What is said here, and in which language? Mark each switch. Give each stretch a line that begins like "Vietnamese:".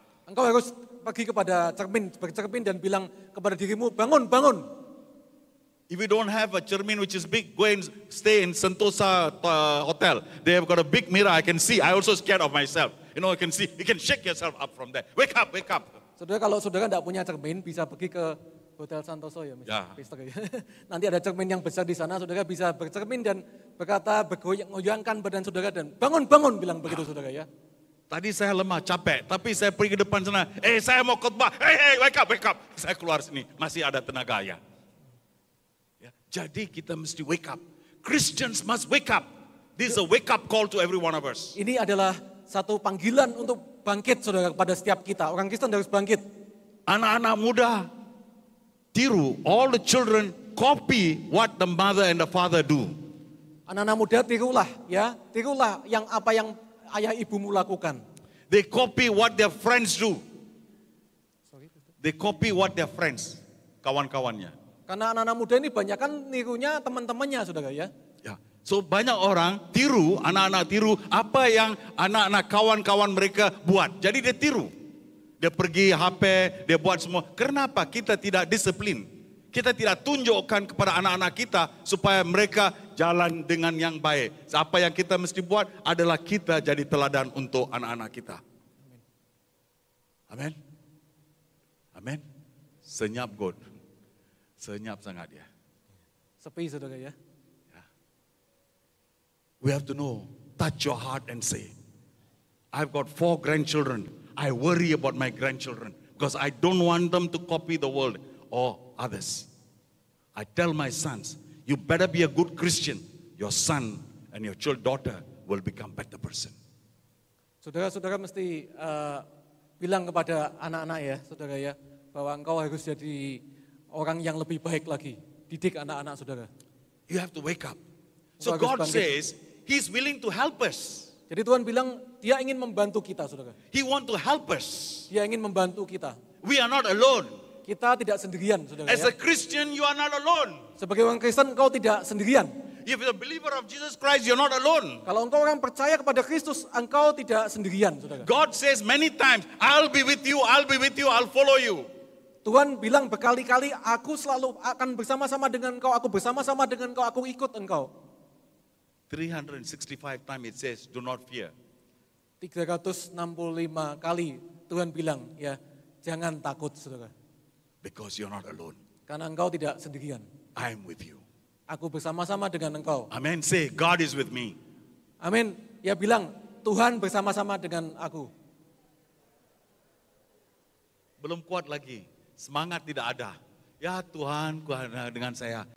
Indonesian: Engkau harus pergi kepada bercermin dan bilang kepada dirimu, bangun, bangun.
English: If you don't have a cermin which is big, go and stay in Sentosa hotel. They have got a big mirror. I can see. I also scared of myself. I can see. You can shake yourself up from there. Wake up, wake up.
Indonesian: Saudara, kalau saudara tidak punya cermin, bisa pergi ke Hotel Santoso ya, Mr. Ya. Pastor ya. Nanti ada cermin yang besar di sana, saudara bisa bercermin dan berkata, bergoyang-goyangkan badan saudara dan bangun-bangun bilang begitu saudara ya. Tadi saya lemah, capek, tapi saya pergi ke depan sana, saya mau khotbah,
English: wake up.
Indonesian: Saya keluar sini, masih ada tenaga ya. Jadi kita mesti
English: wake up. Christians must wake up. This is a wake up call to every one of us.
Indonesian: Ini adalah satu panggilan untuk bangkit saudara kepada setiap kita. Orang Kristen harus bangkit. Anak-anak muda, tiru,
English: all the children copy what the mother and the father do.
Indonesian: Anak-anak muda tirulah ya, tirulah yang apa yang ayah ibumu lakukan.
English: They copy what their friends do. They copy what their friends, kawan-kawannya.
Indonesian: Karena anak-anak muda ini banyak kan nirunya teman-temannya saudara ya. Ya. So banyak orang tiru, anak-anak tiru apa yang anak-anak kawan-kawan mereka buat. Jadi dia tiru. Dia pergi HP, dia buat semua. Kenapa kita tidak disiplin? Kita tidak tunjukkan kepada anak-anak kita supaya mereka jalan dengan yang baik. Apa yang kita mesti buat adalah kita jadi teladan untuk anak-anak kita. Amin. Amin. Senyap God. Senyap sangat ya. Sepi saudara ya.
English: We have to know, touch your heart and say, I've got 4 grandchildren. I worry about my grandchildren because I don't want them to copy the world or others. I tell my sons, you better be a good Christian. Your son and your daughter will become better person.
Indonesian: Saudara-saudara mesti bilang kepada anak-anak ya, saudara ya, bahwa engkau harus jadi orang yang lebih baik lagi. Didik anak-anak saudara.
English: You have to wake up. So
Indonesian: Bagus
English: God
Indonesian: bangkit.
English: says, He's willing to help us.
Indonesian: Jadi Tuhan bilang dia ingin membantu kita saudara.
English: He want to help us.
Indonesian: Dia ingin membantu kita.
English: We are not alone.
Indonesian: Kita tidak sendirian saudara
English: As
Indonesian: ya.
English: a Christian, you are not alone.
Indonesian: Sebagai orang Kristen engkau tidak sendirian.
English: If you're a believer of Jesus Christ, you're not alone.
Indonesian: Kalau engkau orang percaya kepada Kristus, engkau tidak sendirian saudara.
English: God says many times, I'll be with you, I'll be with you, I'll follow you.
Indonesian: Tuhan bilang berkali-kali, aku selalu akan bersama-sama dengan engkau, aku bersama-sama dengan engkau, aku ikut engkau.
English: 365 times it says, do not fear.
Indonesian: 365 kali Tuhan bilang, ya jangan takut saudara.
English: Because you're not alone.
Indonesian: Karena engkau tidak sendirian.
English: I am with you.
Indonesian: Aku bersama-sama dengan engkau.
English: Amen. Say, God is with me.
Indonesian: Amin. Ya bilang, Tuhan bersama-sama dengan aku. Belum kuat lagi. Semangat tidak ada. Ya Tuhan, dengan saya.